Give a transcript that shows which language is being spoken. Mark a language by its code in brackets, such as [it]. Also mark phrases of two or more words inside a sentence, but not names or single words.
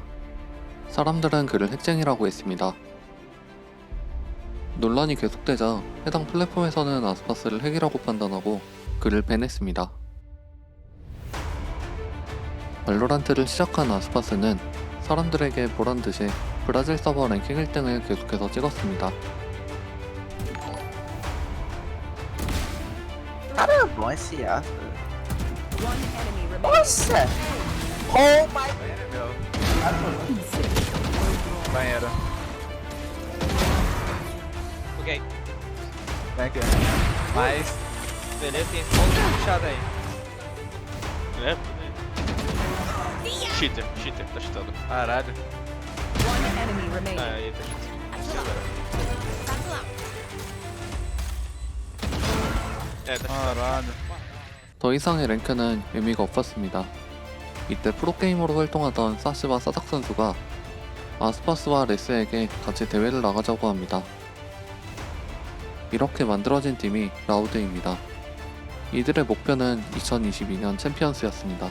[ko] 사람들은 그를 핵쟁이라고 했습니다. 논란이 계속되자 해당 플랫폼에서는 아스파스를 핵이라고 판단하고 그를 밴했습니다. 발로란트를 시작한 아스파스는 사람들에게 보란듯이 브라질 서버 랭킹 1등을 계속해서 찍었습니다. [pt] Nossa! [en] Nossa! Oh my! [pt] Banheiro. Ok. [en] Back in. [pt] Mas. Beleza, tem ponto puxado aí. Cheater, tá chutando. Caralho. [en] One enemy remaining. [pt] Aí tá chutando. É, tá chutando. Caralho. [ko] 더 이상의 랭크는 의미가 없었습니다. 이때 프로게이머로 활동하던 사시바 사삭 선수가 아스파스와 레스에게 같이 대회를 나가자고 합니다. 이렇게 만들어진 팀이 라우드입니다. 이들의 목표는 2022년 챔피언스였습니다.